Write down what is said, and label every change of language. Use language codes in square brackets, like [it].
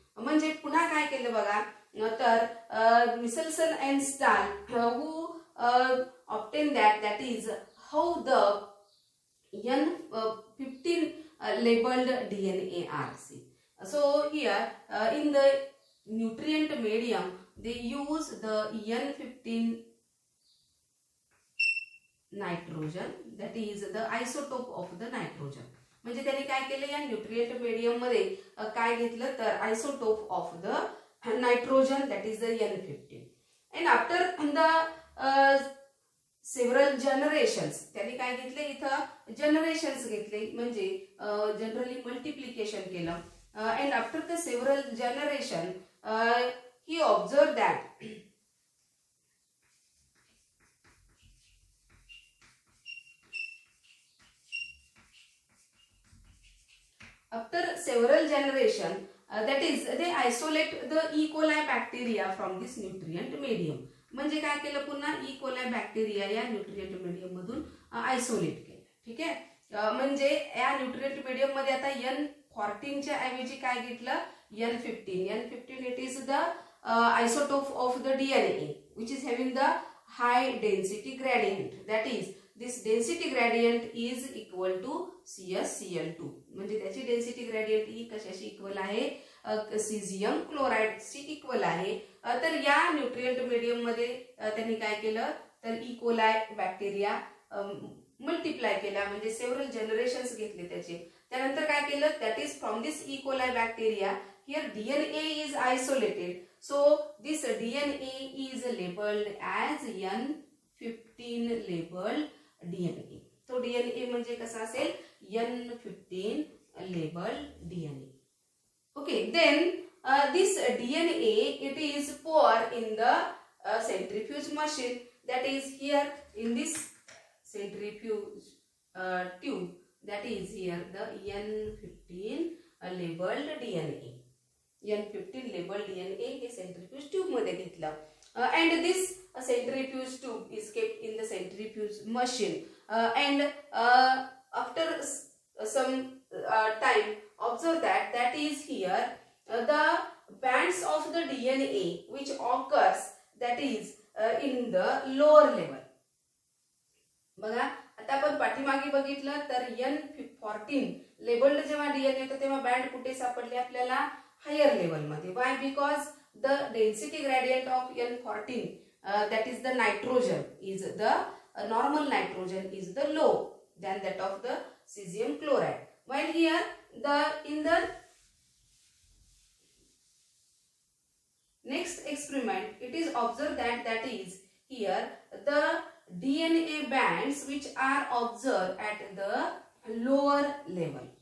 [mr] म्हणजे पुन्हा काय केलं बघा, तर [en] Michelson and Stahl who obtain that is how the N15 labeled DNA are. See, so here in the nutrient medium they use the N15 nitrogen, that is the isotope of the nitrogen. [mr] म्हणजे त्यांनी काय केलं, या nutrient medium मध्ये काय घेतलं तर [en] Isotope of the nitrogen, that is the N15. and after the several generations [mr] त्यांनी काय घेतले, इथं जनरेशन्स घेतले, म्हणजे जनरली मल्टिप्लिकेशन केलं. [en] and after the several generation he observed that after several generation that is they isolate the E. coli bacteria from this nutrient medium. [mr] म्हणजे काय केलं, पुन्हा E. coli बॅक्टेरिया या न्यूट्रिएंट मीडियम मधून isolate केलं. ठीक आहे, म्हणजे या न्यूट्रिएंट मीडियम मध्ये आता N14 च्या ऐवजी काय घेतलं, N15. [en] it is the isotope of the DNA which is having the high density gradient, that is this density gradient is equal to CsCl2. [mr] म्हणजे त्याची डेन्सिटी ग्रेडियंट ही कशाशी इक्वल आहे, सीझियम क्लोराइड शी इक्वल आहे. तर या न्यूट्रिएंट मीडियम मध्ये त्यांनी काय केलं, तर ई कोलाय बॅक्टेरिया मल्टिप्लाय केला, म्हणजे सेव्हरल जनरेशन्स घेतले त्याचे. त्यानंतर काय केलं, [en] That is from this E coli bacteria here DNA is isolated, so this DNA is labeled as N15 labeled DNA. [mr] तो DNA म्हणजे कसा असेल, N15 labeled DNA. [en] Okay, then this DNA it is poured in the centrifuge machine, that is here in this centrifuge tube, that is here the N15 labeled DNA. [mr] N15 labeled DNA हे centrifuge tube मध्ये घेतलं. [en] And this centrifuge tube is kept in the centrifuge machine. And after some time, observe that is here the bands of the DNA which occurs, that is in the lower level. [mr] बघा, आता आपण पाठीमागे बघितलं तर N14 labelled जेव्हा DNA होतं तेव्हा band कुठे सापडले आपल्याला, हायर लेवल मध्ये. [en] Why? Because the density gradient of N14 that is the nitrogen is the normal nitrogen is the low than that of the cesium chloride. While here in the next experiment it is observed that is here the DNA bands which are observed at the lower level.